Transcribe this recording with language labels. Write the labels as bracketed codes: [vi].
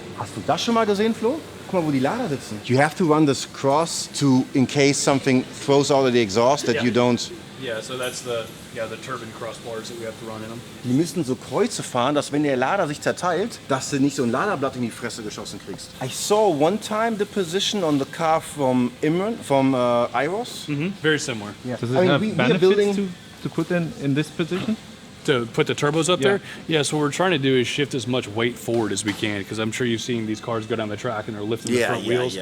[de] Hast du das schon mal gesehen, Flo? Guck mal, wo die Lader sitzen. [en] You have to run this cross in case something throws out of the exhaust that you don't... Yeah, so that's the turbine crossbars that we have to run in them. [de] Die müssen so Kreuze fahren, dass wenn der Lader sich zerteilt, dass du nicht so ein Laderblatt in die Fresse geschossen kriegst. [en] I saw one time the position on the car from Iros. Very similar. Yeah. Does it I mean, have we are benefits building... to put in this position? To put the turbos up there? Yeah, so what we're trying to do is shift as much weight forward as we can, because I'm sure you've seen these cars go down the track and they're lifting the front wheels.